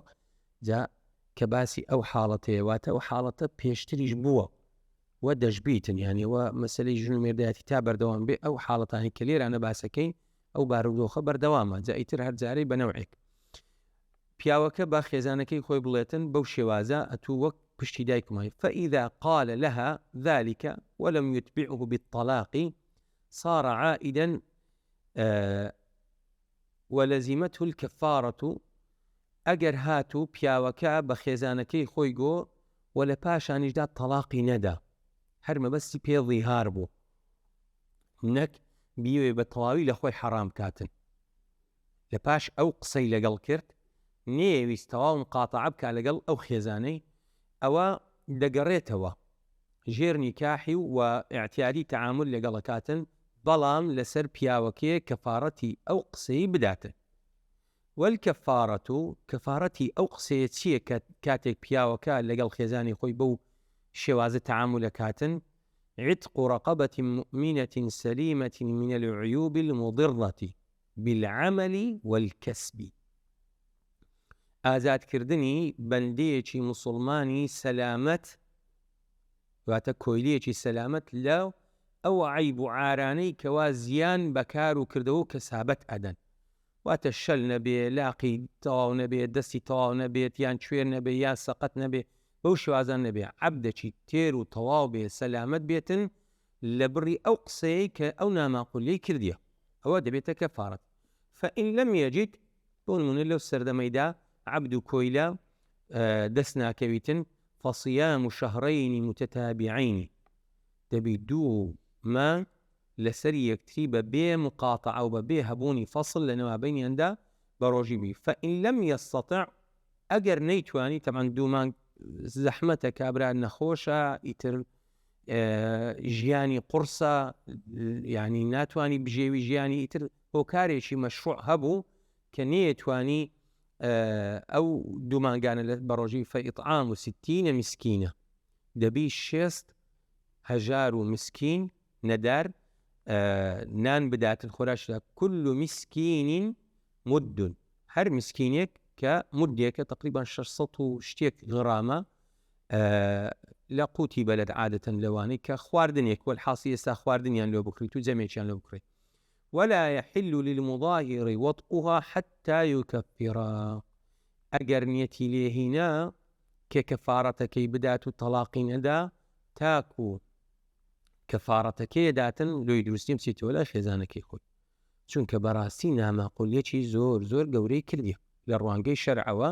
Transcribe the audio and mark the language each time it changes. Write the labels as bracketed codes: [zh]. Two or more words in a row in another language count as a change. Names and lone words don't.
[ckb] جا کە باسی ئەو حاڵەتەیە واتە ئەو حاڵەتە پێشتریش بووە و دەشبیتن، یعنی وە مەسەلەی ژن و مێردایەتی تا بەردەوام بێ ئەو حاڵەتانی کە لێرانە باسەکەین ئەو بارودۆخە بەردەوامە. جا ئیتر هەر جارەی بەنەوعێک پیاوەکە با خێزانەکەی خۆی بڵێتن بەو شێوازە ئەتوو وەک پشتی دایکمای. [ar] فإذا قال لها ذلك ولم يتبعه بالطلاق صار عائدا ولزمته الكفارة. [ckb] ئەگەر هاتوو پیاوەکە بە خێزانەکەی خۆی گۆ و لە پاشانیشدا تەلاقی نەدا، هەر مەبەستی پێ ظیهار بوو، نەک بیوێ بە تەواوی لە خۆی حەرام کاتن. لە پاش ئەو قسەی لەگەڵ کرد نێویست تەواو مقاتەعە بکا لەگەڵ ئەو خێزانەی، ئەوە دەگەڕێتەوە ژێر نیکاحی و ئاعتیادی تەعامل لەگەڵەکاتن، بەڵام لەسەر پیاوەکەیە کەفارەتی ئەو قسەی بداتن. والکەفارەت و کەفارەتی ئەو قسەیە چییە کە کاتێک پیاوەکە لەگەڵ خێزانی خۆی بەو شێوازە تەعاملەکاتن؟ [ar] عتق رقبة مؤمنة سليمة من العيوب المضرة بالعمل والكسب. [ckb] ئازادکردنی بەندەیەکی مسلمانی سەلامەت واتە کۆیلەیەکی سەلامەت لە ئەو عیب و عارانەی کەوا زیان بەکار و کردەوە و کەسابەت ئەدەن، واتە شەل نەبێ، لاقی تەواو نەبێت، دەستی تەواو نەبێت، یان کوێر نەبێ، یان سەقەت نەبێ، بەو شێوازان نەبێ، عەبدێکی تێر و تەواو بێ سەلامەت بێتن لە بڕی ئەو قسەیە کە ئەو ناماقولەی کردیە، ئەوە دەبێتە کەفارەت. [ar] فإن لم يجد [ckb] بۆ نمونە لەو سەردەمەیدا عەبد و کۆیلە دەست ناکەویتن [ar] فصيام شهرين متتابعين، [ckb] دەبی 2 مانگ لەسەر یەکتری بە بێ مقاتەعە و بە بێ هەبوونی فەصل لە نێوابینیاندا بە ڕۆژی بی. [ar] فإن لم يستطع [ckb] ئەگەر نەیتوانی، تەبعاً 2 مانگ زەحمەتە کابرا نەخۆشە، ئیتر ژیانی قورسە، یعنی ناتوانانی بژێوی ژیانی ئیتر هۆکارێکی مەشروع هەبوو کە نەیەتوانی ئەو دوو مانگانە بە ڕۆژی فەئیطعام و 60 مسکینە، دەبی 6,000 مسکین نەدار نان بداتن خۆراشدا. [ar] كل مسكين مد، [ckb] هەر مسکینێک کە مدێکە تقریبا 600 و شتێک غرامە لە قوتی بەلەد عادەتەن لەوانەی کە خواردنێک وەلحاسی ئێستا خواردنیان لێ بکڕیت و جەمێکیان لێ بکڕیت. [ar] ولا يحل للمظاهر وطئها حتى يكفرا، [ckb] ئەگەر نیەتی لێهینا کە کەفارەتەکەی بدات و تەلاقی نەدا تاکو کەفارەتەکەی داتن لۆی دروستیم چیتەوە لە خێزانەکەی خۆی، چونکە بەڕاستی ناماقولیەکی زۆر زۆر گەورەی کردی لە ڕوانگەی شەرعەوە.